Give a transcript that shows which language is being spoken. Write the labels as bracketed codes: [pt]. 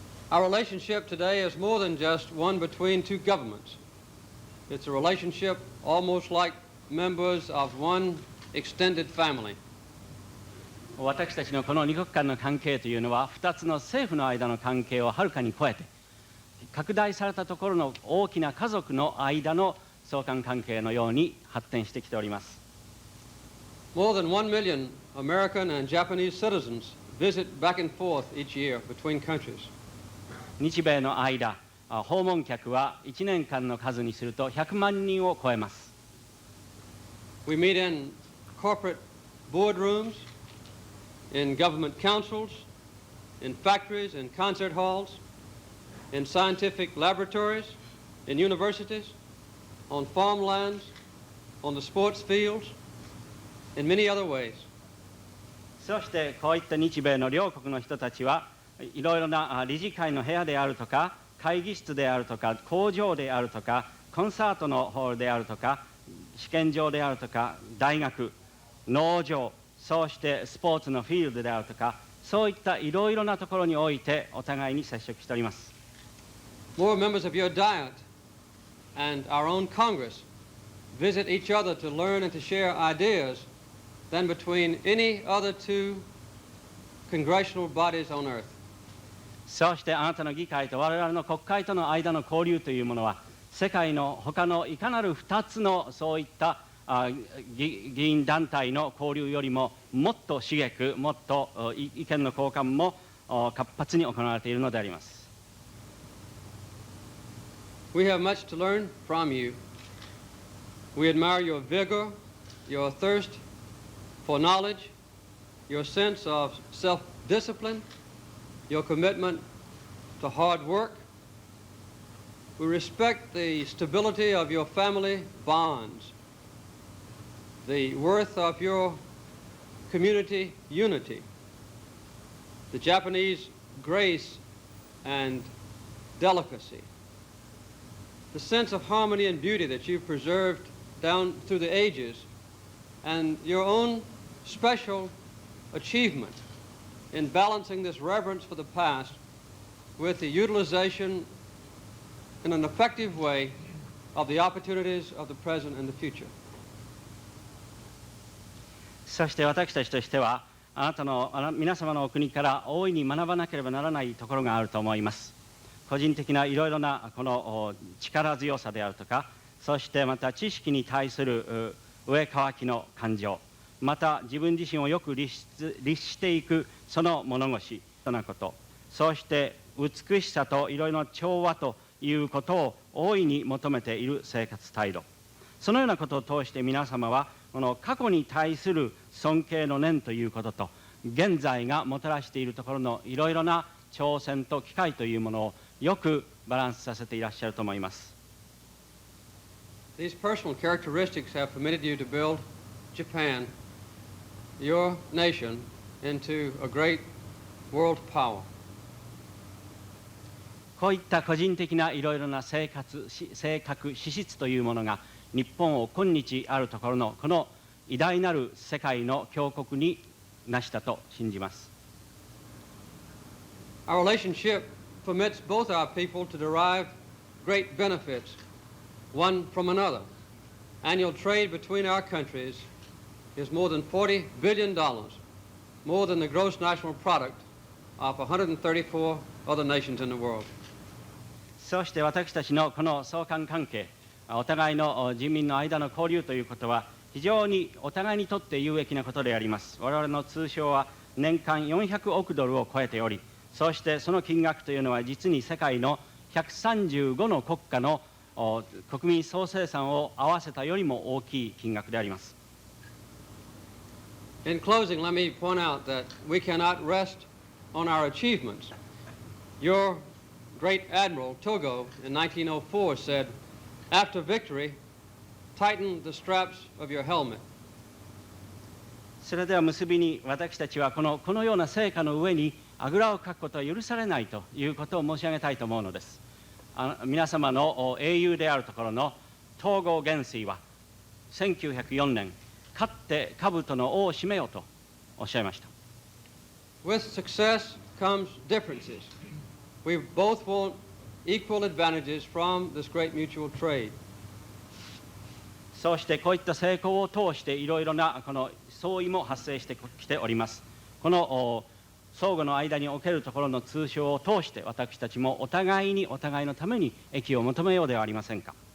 [en] Our relationship today is more than just one between two governments. It's a relationship almost like members of one extended family. [ja] 私たちのこの二国間の関係というのは、2つの政府の間の関係をはるかに超えて、拡大されたところの大きな家族の間の相関関係のように発展してきております。 [en] More than 1 million American and Japanese citizens visit back and forth each year between countries. [ja] 日米の間、訪問客は1年間の数にすると100万人を超えます。 [en] We meet in corporate boardrooms, in government councils, in factories, in concert halls, in scientific laboratories, in universities, on farmlands, on the sports fields, in many other ways. [ja] そしてこういった日米の両国の人たちはいろいろな理事会の部屋であるとか会議室であるとか工場であるとかコンサートのホールであるとか、試験場であるとか、大学、農場、そうしてスポーツのフィールドであるとか、そういったいろいろなところにおいてお互いに接触しております。 [en] More members of your diet and our own Congress visit each other to learn and to share ideas than between any other two congressional bodies on earth. [ja] そうしてあなたの議会と我々の国会との間の交流というものは、世界の他のいかなる2つのそういった議員団体の交流よりももっと刺激、もっと意見の交換も活発に行われているのであります。 [en] We have much to learn from you. We admire your vigor, your thirst for knowledge, your sense of self-discipline, your commitment to hard work. We respect the stability of your family bonds, the worth of your community unity, the Japanese grace and delicacy, the sense of harmony and beauty that you've preserved down through the ages, and your own special achievement in balancing this reverence for the past with the utilization in an effective way of the opportunities of the present and the future. [ja] そして私たちとしては、皆様のお国から大いに学ばなければならないところがあると思います。個人的ないろいろなこの力強さであるとか、そしてまた知識に対する上乾きの感情、また自分自身をよく律していくその物腰となこと、そして美しさといろいろな調和ということを大いに求めている生活態度、そのようなことを通して皆様はこの過去に対する尊敬の念ということと、現在がもたらしているところのいろいろな挑戦と機会というものをよくバランスさせていらっしゃると思います。 [en] These personal characteristics have permitted you to build Japan, your nation, into a great world power. [ja] こういった個人的ないろいろな性格、資質というものが日本を今日あるところのこの偉大なる世界の強国になしたと信じます。 [en] Our relationship permits both our people to derive great benefits, one from another. Annual trade between our countries is more than $40 billion, more than the gross national product of 134 other nations in the world. [ja] そうして私たちのこの相関関係、お互いの人民の間の交流ということは非常にお互いにとって有益なことであります。我々の通商は年間400億ドルを超えており、そしてその金額というのは実に世界の135の国家の国民総生産を合わせたよりも大きい金額であります。 [en] In closing, let me point out that we cannot rest on our achievements. Your great admiral, Togo, in 1904 said, "After victory, tighten the straps of your helmet." [ja] それでは結びに私たちはこのような成果の上にあぐらをかくことは許されないということを申し上げたいと思うのです。皆様の英雄であるところの東郷元帥は1904年、勝って兜の尾を締めよとおっしゃいました。 [en] With success comes differences. We both want equal advantages from this great mutual trade. [ja] そうしてこういった成功を通していろいろなこの相違も発生してきております。この相互の間におけるところの通商を通して私たちもお互いにお互いのために益を求めようではありませんか。